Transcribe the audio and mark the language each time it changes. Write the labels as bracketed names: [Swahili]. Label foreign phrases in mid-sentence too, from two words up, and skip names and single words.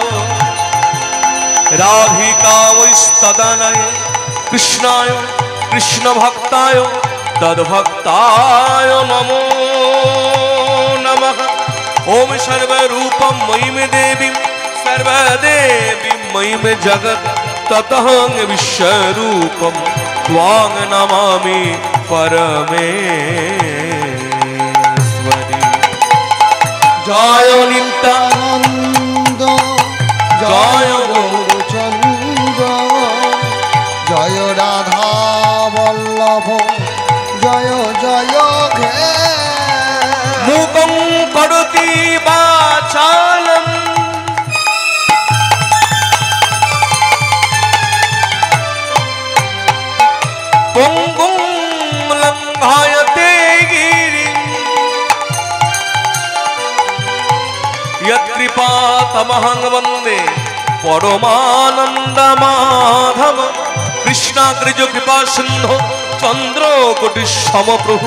[Sanskrit] राधिका वैस्तदनय कृष्णाय कृष्णभक्ताय तद्भक्ताय नमो नमः ओम सर्वरूपं मयि देवीं सर्वदेवीं मयि जगत् ततः विश्वरूपं त्वां नमामि परमेश्वरी जय नित्यानन्द [Bangla] জয় গৌরচন্দ্র জয় রাধা বল্লভ জয় জয় হে [Sanskrit] मूकं करोति वाचालं पङ्गुं लङ्घयते गिरिं यत्कृपातमहं वन्दे परमानन्दमाधव कृष्णाग्रज कृपा सिन्धो चन्द्रकोटि समप्रभु